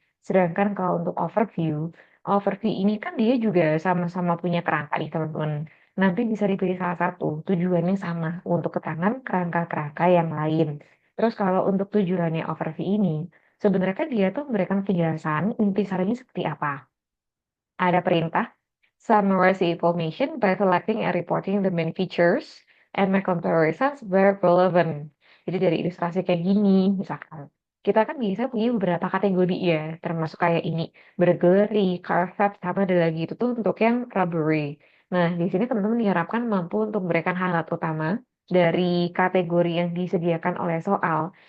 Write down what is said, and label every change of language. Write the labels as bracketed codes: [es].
[id] Sedangkan kalau untuk overview, overview ini kan dia juga sama-sama punya kerangka nih teman-teman. Nanti bisa dipilih salah satu, tujuannya sama untuk keterangan kerangka-kerangka yang lain. Terus kalau untuk tujuannya overview ini, sebenarnya kan dia tuh memberikan penjelasan intisarinya seperti apa. Ada perintah, [en] summarize the information by selecting and reporting the main features and make comparisons where relevant. [id] Jadi dari ilustrasi kayak gini, misalkan. Kita kan bisa punya beberapa kategori ya, termasuk kayak ini, burglary, car theft, sama ada lagi itu tuh untuk yang robbery. Nah, di sini teman-teman diharapkan mampu untuk memberikan highlight utama dari kategori yang disediakan oleh soal.